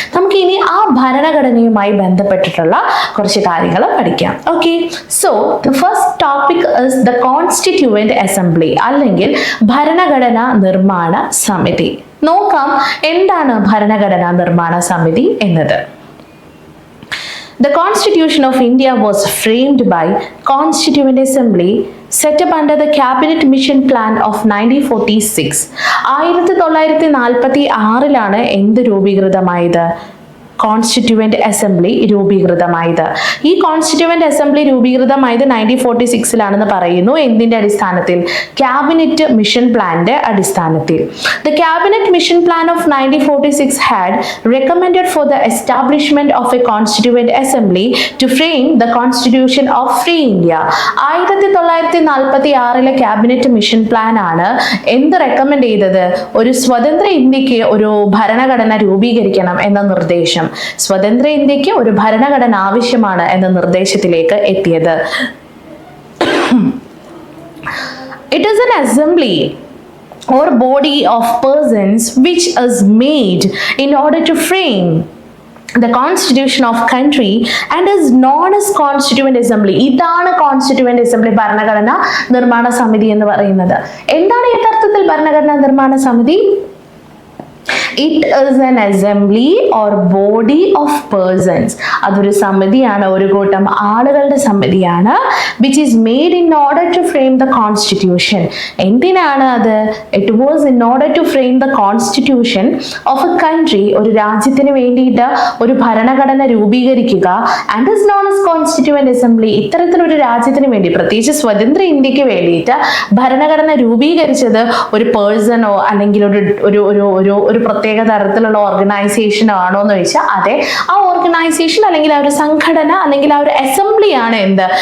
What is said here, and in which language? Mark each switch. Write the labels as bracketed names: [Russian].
[Malayalam] നമുക്ക് ഇനി ആ ഭരണഘടനയുമായി ബന്ധപ്പെട്ടിട്ടുള്ള കുറച്ച് കാര്യങ്ങൾ പഠിക്കാം. [English] okay, so the first topic is the constituent assembly [Malayalam] അല്ലെങ്കിൽ ഭരണഘടനാ നിർമ്മാണ സമിതി. നോക്കാം എന്താണ് ഭരണഘടനാ നിർമ്മാണ സമിതി എന്നത്. [English] The Constitution of India was framed by Constituent Assembly set up under the Cabinet Mission Plan of 1946. [Malayalam] 1946 എന്ത് രൂപീകൃതമായത്? Constituent assembly രൂപീകൃതമായത്. ഈ കോൺസ്റ്റിറ്റ്യൂവന്റ് അസംബ്ലി രൂപീകൃതമായത് 1946 പറയുന്നു. എന്തിന്റെ അടിസ്ഥാനത്തിൽ? ക്യാബിനറ്റ് മിഷൻ പ്ലാന്റെ അടിസ്ഥാനത്തിൽ. [English] The Cabinet Mission Plan of 1946 had recommended for the establishment of a Constituent Assembly to frame the Constitution of Free India. [Malayalam] 1946 cabinet mission plan ആണ് എന്ത് recommend ചെയ്തത്? ഒരു സ്വതന്ത്ര ഇന്ത്യക്ക് ഒരു ഭരണഘടന രൂപീകരിക്കണം എന്ന നിർദ്ദേശം. സ്വതന്ത്ര ഇന്ത്യക്ക് ഒരു ഭരണഘടന ആവശ്യമാണ് എന്ന നിർദ്ദേശത്തിലേക്ക് എത്തിയത്. [English] It is an assembly or body of persons which is made in order to frame the constitution of country and is known as constituent assembly. [Malayalam] ഇതാണ് കോൺസ്റ്റിറ്റ്യൂവന്റ് അസംബ്ലി ഭരണഘടന നിർമ്മാണ സമിതി എന്ന് പറയുന്നത്. എന്താണ് യഥാർത്ഥത്തിൽ ഭരണഘടനാ നിർമ്മാണ സമിതി? [English] It is an assembly or body of persons. [Malayalam] അതൊരു സമിതിയാണ്, ഒരു കൂട്ടം ആളുകളുടെ സമിതിയാണ്. [English] which is made in order to frame the constitution. [Malayalam] എന്തിനാണ് അത്? [English] It was in order to frame the constitution of a country. [Malayalam] ഒരു രാജ്യത്തിന് വേണ്ടിയിട്ട് ഒരു ഭരണഘടന രൂപീകരിക്കുക. [English] and is known as constituent assembly. [Malayalam] ഇത്തരത്തിലൊരു രാജ്യത്തിന് വേണ്ടി, പ്രത്യേകിച്ച് സ്വതന്ത്ര ഇന്ത്യക്ക് വേണ്ടിയിട്ട് ഭരണഘടന രൂപീകരിച്ചത് ഒരു പേഴ്സണോ അല്ലെങ്കിൽ ഒരു പ്രത്യേക തരത്തിലുള്ള ഓർഗനൈസേഷൻ ആണോ എന്ന് ചോദിച്ചാൽ അതെ, ആ ഓർഗനൈസേഷൻ അല്ലെങ്കിൽ ആ ഒരു സംഘടന അല്ലെങ്കിൽ ആ ഒരു അസംബ്ലിയാണ് എന്ത്?